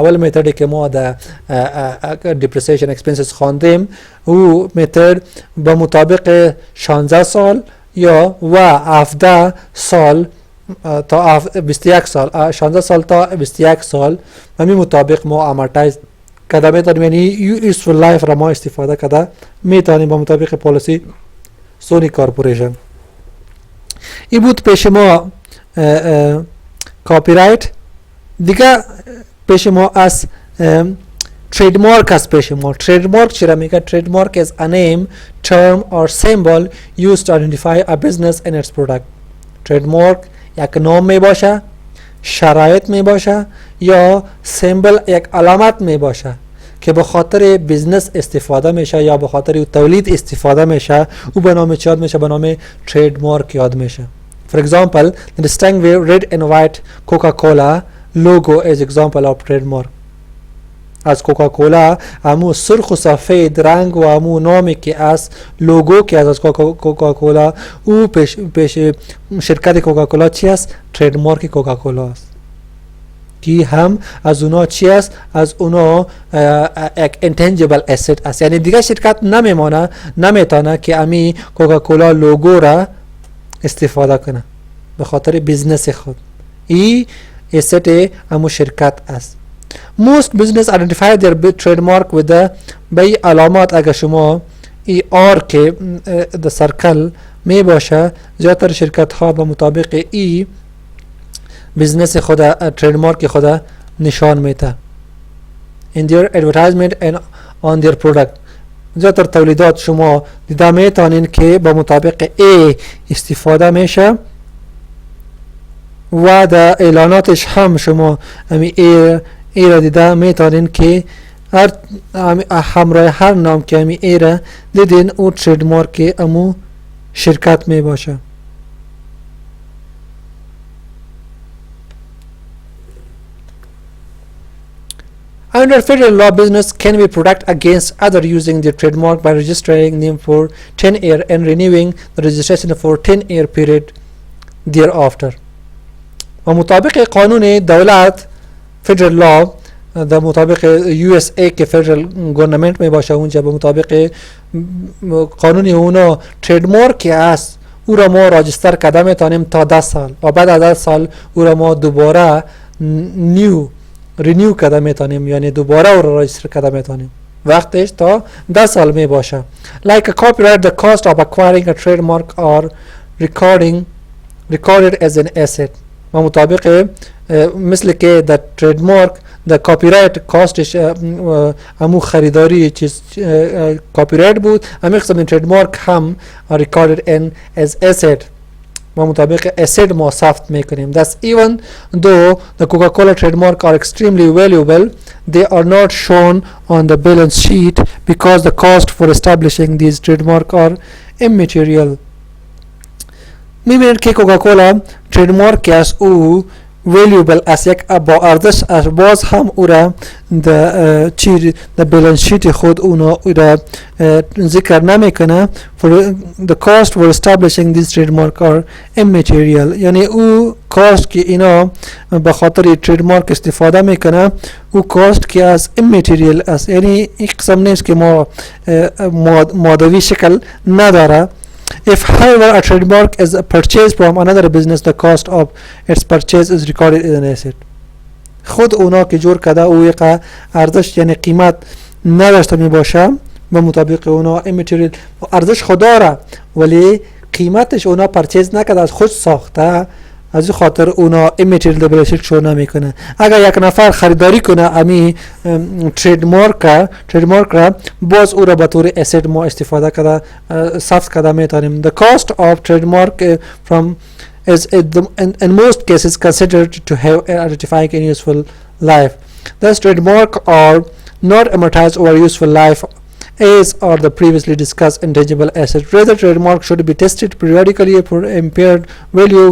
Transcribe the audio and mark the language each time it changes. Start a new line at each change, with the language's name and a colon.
Persian: اول میتدی که ما در دیپریسیشن اکسپنسز خواندیم او میتد با مطابق 16 سال یا و 17 سال تا 21 سال 16 سال تا 21 سال همین مطابق ما امورتایز کده میتونیم، یعنی یوزفول لایف را ما استفاده کده میتونیم با مطابق پالیسی سونی کارپوریشن. این بود پیش ما کاپی رایت. دیگه پیش ما از trademark است. پیش ما trademark چرا میگه؟
English: trademark is a name, term or symbol used to identify a business and its product.
Persian: trademark یک نام می باشه، شرایط می باشه یا سیمبل یک علامت می باشه که به خاطر بیزنس استفاده میشه یا به خاطر تولید استفاده میشه، او به نام چی یاد میشه؟ به نام ترید مارک یاد میشه.
English: For example, the distinct red and white Coca-Cola logo is example of trademark.
Persian: از کوکاکولا همو سرخ و سفید رنگ و همو نامی که از لوگو که از کوکاکولا او پیش شرکت کوکاکولا چی است؟ تریدمارک کوکاکولا است که هم از اونا چی است؟ از اونا یک انتنجیبل اسید است. یعنی دیگه شرکت نمیتونه که امی کوکاکولا لوگو را استفاده کنه به خاطر بیزنس خود. ای اسید همو شرکت است.
English: Most business identify their trademark with the by علامات.
Persian: اگر شما ای آر که در سرکل می باشه، زیادتر شرکت ها به مطابق ای بزنس خود تریدمارک خود نشان میده
English: in their advertisement and on their product.
Persian: زیادتر تولیدات شما دیده میتونین که به مطابق ای استفاده میشه و در اعلاناتش هم شما امی ای را دیده میتونین که همراه هر نام که امی ای را دیدین او تریدمارک امو شرکت می باشه.
English: Under federal law, business can be protected against other using their trademark by registering them for 10 years and renewing the registration for 10-year period thereafter.
Persian: و مطابق قانون دولت federal law در مطابق USA که federal government می باشه اونجا به مطابق قانون اونا trademark است او را ما راجستر کرده میتونیم تا 10 سال و بعد از 10 سال او را ما دوباره رینیو کرده میتونیم، یعنی دوباره او را راجستر کرده میتونیم. وقتش تا 10 سال می باشه.
English: Like a copyright, the cost of acquiring a trademark or recorded as an asset.
Persian: و مطابق مثل که the trademark the copyright costش همو خریداری چیز copyright بود، همین قسم trademark هم
English: recorded in as asset
Persian: و مطابق asset ما ثبت میکنیم.
English: Thus even though the Coca-Cola trademark are extremely valuable, they are not shown on the balance sheet because the cost for establishing these trademark are immaterial.
Persian: میبینید که کوکاکولا تریدمارک است او valuable از یک با ارزش است، باز هم او را در چی در بالانس شیت خود او را ذکر نمیکنه.
English: for the cost for establishing this trademark are immaterial،
Persian: یعنی او کاست که اینا به خاطر تریدمارک استفاده میکنه او کاست که از immaterial است، یعنی این قسم نیست که ما مادوی شکل نداره.
English: If however a trademark is purchased from another business, the cost of its purchase is recorded as an asset.
Persian: خود اونا که جور کده او یک ارزش یعنی قیمت نداشته می باشه به مطابق اونا immaterial ارزش خود داره ولی قیمتش اونا پرچیز نکده، از خود ساخته، از این خاطر اونا immaterial بالانس شو نمیکنه. اگر یک نفر خریداری کنه امی تریدمارک را باز او را به طور اسید ما استفاده کرده ثبت کرده میتونیم.
English: The cost of trademark from is in most cases considered to have identifying a useful life. Thus trademark are not amortized over useful life as are the previously discussed intangible assets. Rather, trademark should be tested periodically for impaired value.